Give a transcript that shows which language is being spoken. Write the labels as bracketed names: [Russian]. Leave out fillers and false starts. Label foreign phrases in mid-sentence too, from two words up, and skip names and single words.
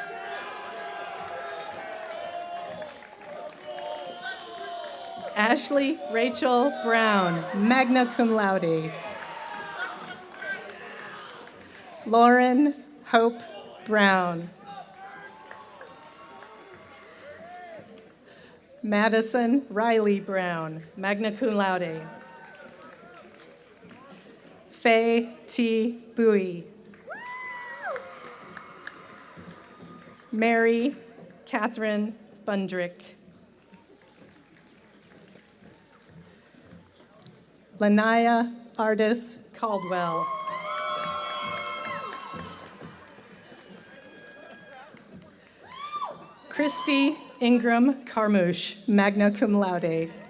[English] Ashley Rachel Brown, [Latin] magna cum laude. [English] Lauren Hope Brown. Madison Riley Brown, [Latin] magna cum laude. [English] Faye T. Bowie. Mary Catherine Bundrick. Lanaya Artis Caldwell. Christy Ingram Carmouche, [Latin] magna cum laude.